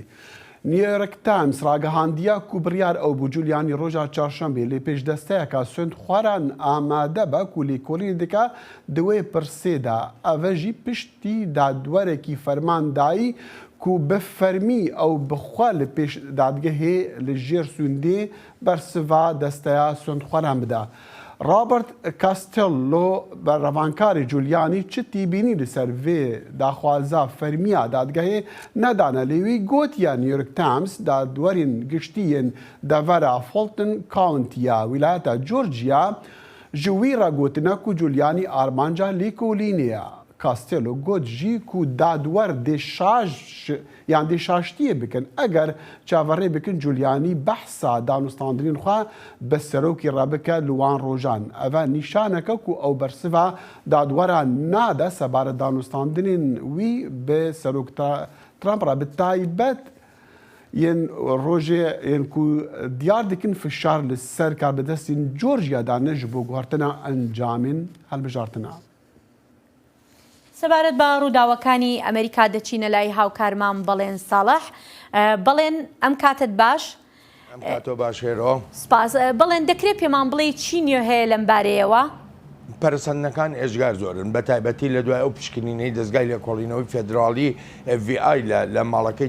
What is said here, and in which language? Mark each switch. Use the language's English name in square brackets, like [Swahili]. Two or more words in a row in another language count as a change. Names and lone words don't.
[Kurdish] نیویۆرک تایمز ڕاگەهاندیە کو بڕیار ئەو بوو جولیانی ڕۆژا چارشەمبێ لێ پێشدەستەیەکە سوێند خواران ئامادە بە کو لێکۆڵینی دکا دوێ پرسێدا ئەڤەژی پشتی دادوەرێکی فەرماندایی کو بفەرمی ئەو بخوا لە پێش دادگەهێ لە ژێر سوێندێ بەرسڤا دەستەیە سوێند خواران بدا. رابرت کاستێلۆ بە ڕەوانکاری جولیانی چتی بینی لەسەر vê داخوازا فەرمییا دادگەهێ نەدانە لێوی گوتیە نیویۆرک تایمز دادوەرین گشتیên دەڤەرە فولتن کاونتیە ویلایەتە جۆرجیا ji wî re gotina ku Giuliani armanca lêkolînê Castello got jî ku dadwer dê şaştiyê bikin eger çaverê bikin Giuliani behsa danûstandinên xwe bi serokê re bike li wan rojan. Ev e nîşaneke ku ew bersiva dadwera nade sebare danûstandinên wî bi serok Trump re bi taybet yên rojê yên ku diyar dikin fişar li ser karbidestên Georgia'da ne ji bo guhartina encamên helbijartina. [Central Kurdish] سەبارەت بە ڕووداوەکانی ئەمریکا دەچینە لای هاوکارمان بەڵێن ساڵح بەڵێن ئەم کاتت باش ئەم کاتۆ باش هێرۆ سپاس بەڵێن دەکرێت پێمان بڵێ چی نوێ هەیە لەم بارەیەوە پەرسەندەکان ئێژگار زۆرن بە تایبەتی لە دوای ئەو پشکنینەی دەستگای لێکۆڵینەوەی فێدراڵی FBI لە ماڵەکەی